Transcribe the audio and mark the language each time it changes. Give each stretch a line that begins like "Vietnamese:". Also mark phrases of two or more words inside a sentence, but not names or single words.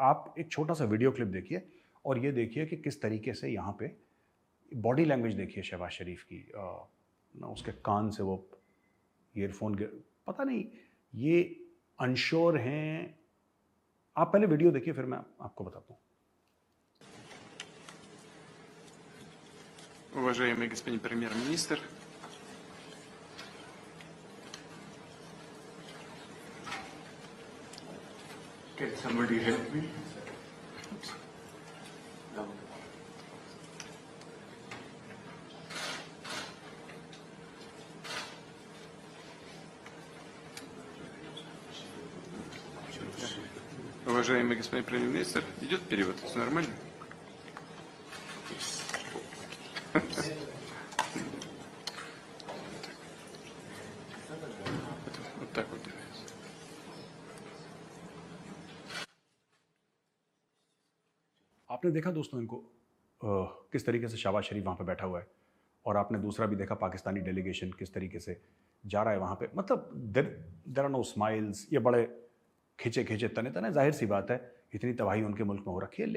Hindi: आप एक छोटा सा वीडियो क्लिप देखिए और ये देखिए कि किस तरीके से यहाँ पे
English: body language
Hindi: देखिए शहबाज शरीफ की, ना उसके कान से वो ईयरफोन पता नहीं ये अनश्योर हैं। आप पहले वीडियो देखिए फिर मैं आपको बताता हूँ।
Russian: Уважаемый господин премьер-министр,
English: can somebody help me?
Russian: Уважаемый господин премьер-министр, идет перевод? Все нормально? Вот так вот делается.
Hindi: आपने देखा दोस्तों इनको किस तरीके से शहबाज शरीफ वहाँ पे बैठा हुआ है, और आपने दूसरा भी देखा
English: Pakistani delegation
Hindi: किस तरीके से जा रहा है वहाँ पे। मतलब
English: there are no smiles,
Hindi: ये बड़े खिंचे खिंचे तने तने, जाहिर सी बात है इतनी तबाही उनके मुल्क में हो रखी है।